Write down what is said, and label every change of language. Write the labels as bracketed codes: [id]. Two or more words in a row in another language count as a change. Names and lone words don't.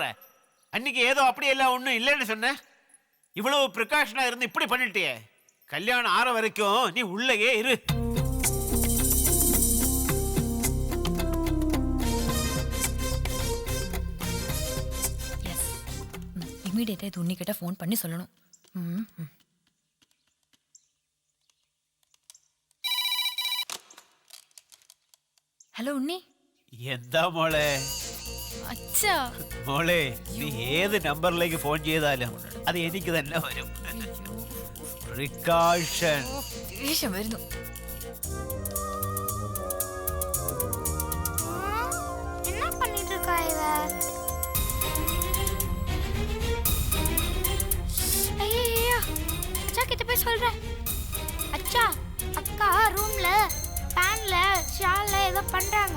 [ta] அன்னைக்கு ஏதோ அப்படி எல்லாம் ஒன்றும் இல்லைன்னு சொன்ன. இவ்வளவு ப்ரிகாஷனா இருந்து இப்படி பண்ணிட்டியே. கல்யாணம் ஆற வரைக்கும் நீ உள்ளேயே இரு. இமீடியட்டா இது உன்னிக்கிட்ட ஃபோன் பண்ணி சொல்லணும். [ml] ഹലോ ഉണ്ണി. എന്താ മോളെ? അച്ഛാ മോളെ, നീ ഏത് നമ്പറിലേക്ക് ഫോൺ ചെയ്താലും അത് എനിക്ക് തന്നെ വരും. പ്രിക്കാഷൻ. ദേഷ്യം വരുന്നു. [ta] என்ன பண்ணிட்டு இருக்கா இவ? ஐயோ, அச்சா கிட்ட போய் சொல்றேன். அச்சா, அக்கா ரூம்ல பேன்ல ஷால்ல ஏதோ பண்றாங்க.